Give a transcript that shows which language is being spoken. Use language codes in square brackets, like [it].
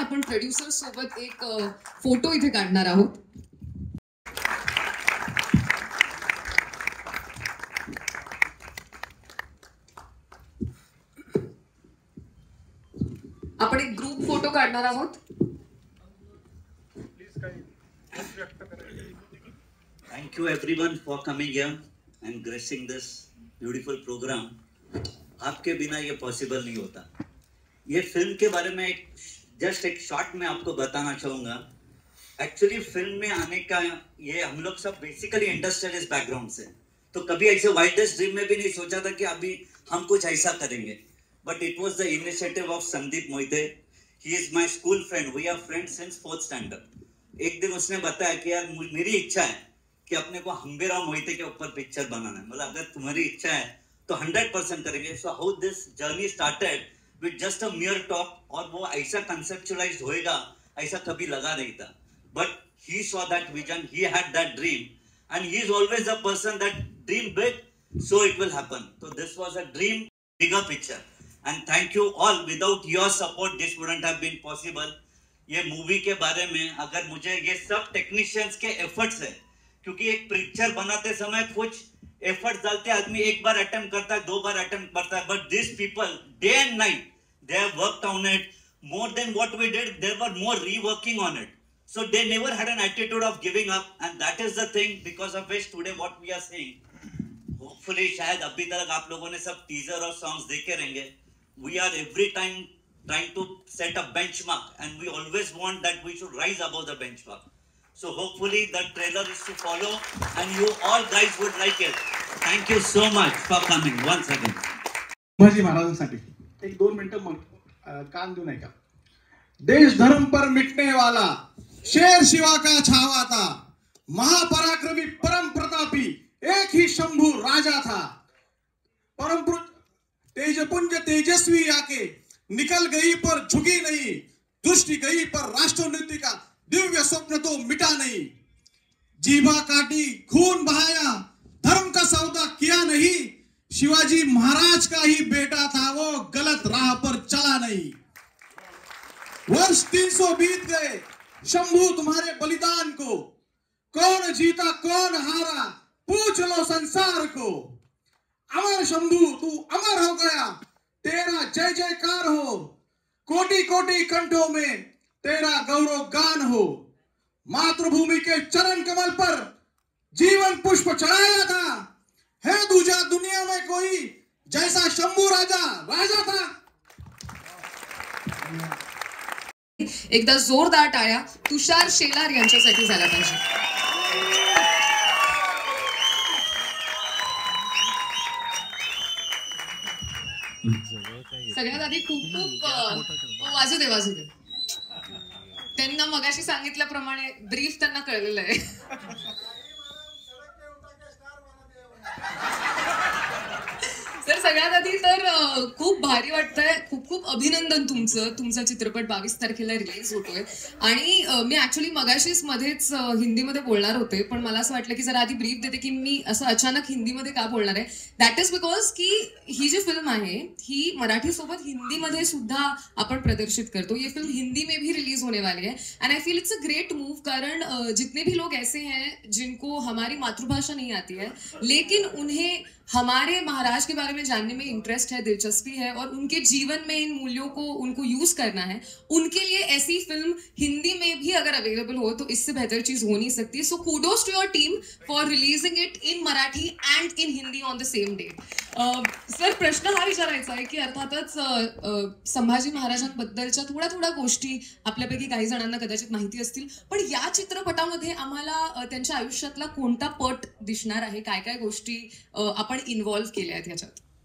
[mr] आपण प्रोड्युसर सोबत एक फोटो इथे काढणार आहोत. आपण एक ग्रुप फोटो काढणार आहोत. [en] Thank you everyone for coming here and gracing this beautiful program. [hi] आपके बिना ये पॉसिबल नहीं होता. ये फिल्म के बारे में जस्ट एक शॉर्ट में आपको बताना चाहूँगा. एक्चुअली फिल्म में आने का ये हम लोग सब बेसिकली इंडस्ट्रियलिस्ट बैकग्राउंड से, तो कभी ऐसे वाइल्डेस्ट ड्रीम में भी नहीं सोचा था कि अभी हम कुछ ऐसा करेंगे. [en] But it was the initiative of Sandeep Moite. He is my school friend, we are friends since 4th standard. [hi] एक दिन उसने बताया कि यार मेरी इच्छा है कि अपने को हम्बीराव मोहिते के ऊपर पिक्चर बनाना है। मतलब अगर तुम्हारी इच्छा है तो 100% करेंगे। [en] so how this journey started with just a mere talk, [hi] और वो ऐसा कंसेप्चुलाइज होएगा ऐसा कभी लगा नहीं था। [en] But he saw that vision, he had that dream, and he is always a person that dream big, so it will happen. So this was a dream, bigger picture, and thank you all. Without your support this wouldn't have been possible. [hi] ये movie के बारे में अगर मुझे ये सब technicians के efforts है, क्योंकि एक पिक्चर बनाते समय कुछ एफर्ट्स डालते आदमी, एक बार अटेम्प्ट करता है, 2 बार अटेम्प्ट करता है, [en] But this people day and night they have worked on it more than what we did. There were more reworking on it. So they never had an attitude of giving up, and that is the thing because of which today what we are seeing. [hi] Hopefully शायद अभी तक आप लोगों ने सब teaser और songs देखे रहेंगे. [en] We are every time trying to set a benchmark, and we always want that we should rise above the benchmark. So hopefully the trailer is to follow, and you all guys would like it. Thank you so much for coming once again. [mr] Shivaji महाराजांसाठी एक 2 मिनिटं मग कान देऊ नाही का? [hi] देश धर्म पर मिटने वाला, शेर शिवा का छावा था, महापराक्रमी परम प्रतापी एक ही शंभू राजा था। परम तेजपुंज तेजस्वी आके निकल गई पर झुकी नहीं, दृष्टि गई पर राष्ट्रनीति का दिव्य स्वप्न तो मिटा नहीं। जीभा काटी खून बहाया, धर्म का सौदा किया नहीं, शिवाजी महाराज का ही बेटा था वो, गलत राह पर चला नहीं। वर्ष 300 बीत गए शंभू तुम्हारे बलिदान को, कौन जीता कौन हारा पूछ लो संसार को। अमर शंभू तू अमर हो गया, तेरा जय जयकार हो, कोटि कोटि कंठों में तेरा गौरव गान हो। मातृभूमि के चरण कमल पर जीवन पुष्प चढ़ाया था, है दूजा दुनिया में कोई जैसा शंभू राजा था। [mr] एकदा जोरदार टाळ्या तुषार शेलार यांच्यासाठी झाला पाहिजे. सगळ्यात आधी खूप वाजू दे. त्यांना मगाशी सांगितल्याप्रमाणे ब्रीफ त्यांना कळलेलं आहे. सर सगळ्यात आधी तर खूप भारी वाटतंय, खूप खूप अभिनंदन तुमचा चित्रपट 22 तारखेला रिलीज होतोय. आणि मी ऍक्च्युली मगाशीच मध्येच हिंदीमध्ये बोलणार होते, पण मला असं वाटलं की जरा आधी ब्रीफ देते की मी असं अचानक हिंदीमध्ये का बोलणार आहे. [en] that is because [mr] की ही जी फिल्म आहे ही मराठी सोबत हिंदीमध्ये सुद्धा आपण प्रदर्शित करतो. [hi] ये फिल्म हिंदी में भी रिलीज होने वाली है [en] and I feel it's a great move, [hi] कारण जितने भी लोग ऐसे हैं जिनको हमारी मातृभाषा नहीं आती है लेकिन उन्हें हमारे महाराज के बारे में जानने में इंटरेस्ट है, दिलचस्पी है और उनके जीवन में इन मूल्यों को उनको यूज करना है, उनके लिए ऐसी फिल्म हिंदी में भी अगर अवेलेबल हो तो इससे बेहतर चीज हो नहीं सकती. [en] So kudos to your team for releasing it in Marathi and in Hindi on the same day. [mr] Sir प्रश्न हा विचारायचा आहे की अर्थातच संभाजी महाराजांबद्दलच्या थोड्या गोष्टी आपल्यापैकी काही जणांना कदाचित माहिती असतील, पण या चित्रपटामध्ये आम्हाला त्यांच्या आयुष्यातला कोणता पट दिसणार आहे, काय काय गोष्टी आपण इन्व्हॉल्व्ह केल्या आहेत याच्यात?